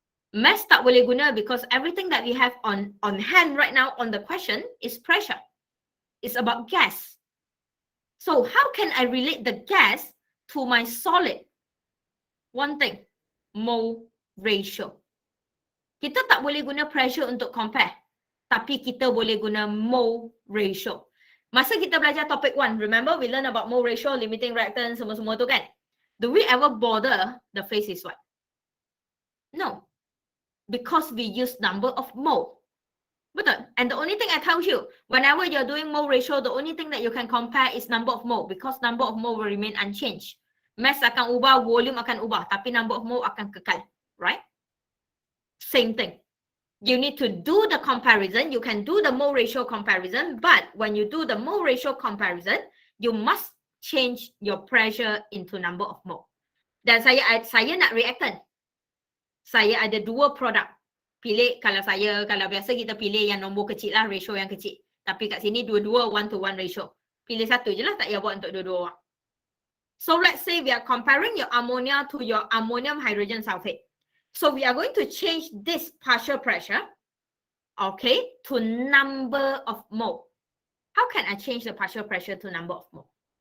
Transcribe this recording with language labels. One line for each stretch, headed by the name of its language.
Malay: Mass tak boleh guna
English: because everything that we have on hand right now on the question is pressure. It's about gas. So how can I relate the gas to my solid? One thing, mole ratio.
Malay: Kita tak boleh guna pressure untuk compare, tapi kita boleh guna mole ratio. Masa kita belajar
English: topic 1, remember we learn about mole ratio, limiting reactance,
Malay: semua-semua tu kan?
English: Do we ever bother the phase is what? No. Because we use number of mole.
Malay: Betul?
English: And the only thing I tell you, whenever you're doing mole ratio, the only thing that you can compare is number of mole, because number of mole will remain unchanged.
Malay: Mass akan ubah, volume akan ubah, tapi number of mole akan kekal.
English: Right? Same thing. You need to do the comparison. You can do the mole ratio comparison, but when you do the mole ratio comparison, you must change your pressure into number of mole.
Malay: Dan saya nak reactant. Saya ada 2 produk. Pilih, kalau biasa kita pilih yang nombor kecil lah, ratio yang kecil. Tapi kat sini dua-dua 1:1 ratio. Pilih satu je lah, tak payah buat untuk dua-dua orang.
English: So let's say we are comparing your ammonia to your ammonium hydrogen sulfate. So we are going to change this partial pressure, okay, to number of mole. How can I change the partial pressure to number of mole?